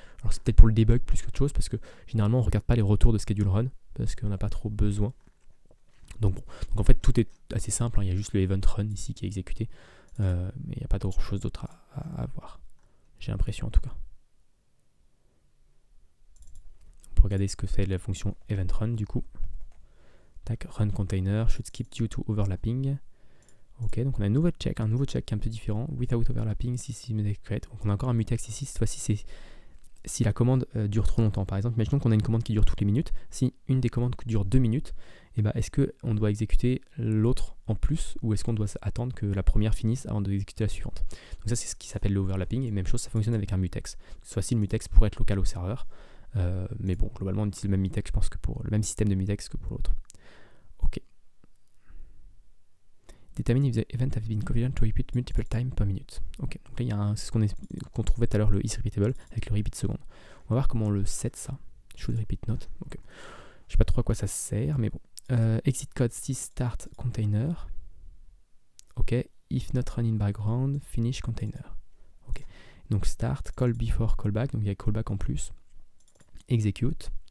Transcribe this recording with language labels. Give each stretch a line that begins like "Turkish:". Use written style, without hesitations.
French: Alors c'est peut-être pour le debug plus qu'autre chose, parce que généralement on regarde pas les retours de schedule run, parce qu'on n'a pas trop besoin. Donc bon, donc en fait tout est assez simple, hein. Il y a juste le event run ici qui est exécuté, mais il n'y a pas d'autre chose d'autre à voir. J'ai l'impression en tout cas. On peut regarder ce que fait la fonction event run du coup. Tac, run container, should skip due to overlapping. Ok, donc on a un nouveau check qui est un peu différent. Without overlapping, si create. Donc on a encore un mutex ici. Cette fois-ci, c'est si la commande dure trop longtemps. Par exemple, imaginons qu'on a une commande qui dure toutes les minutes. Si une des commandes dure 2 minutes, et ben, est-ce qu'on doit exécuter l'autre en plus ou est-ce qu'on doit attendre que la première finisse avant d'exécuter la suivante? Donc ça, c'est ce qui s'appelle l'overlapping. Et même chose, ça fonctionne avec un mutex. Cette fois-ci, le mutex pourrait être local au serveur. Mais bon, globalement, on utilise le même mutex, je pense, que pour le même système de mutex que pour l'autre. Ok.
English: Determine if the event have been configured to repeat multiple times per minute.
French: Ok, donc là c'est ce qu'on trouvait tout à l'heure, le is repeatable avec le repeat seconde. On va voir comment on le set ça. Should repeat not. Ok. Je sais pas trop à quoi ça sert, mais bon. Exit code si start container. Ok. If not run in background, finish container. Ok. Donc start, call before callback, donc il y a callback en plus. Execute.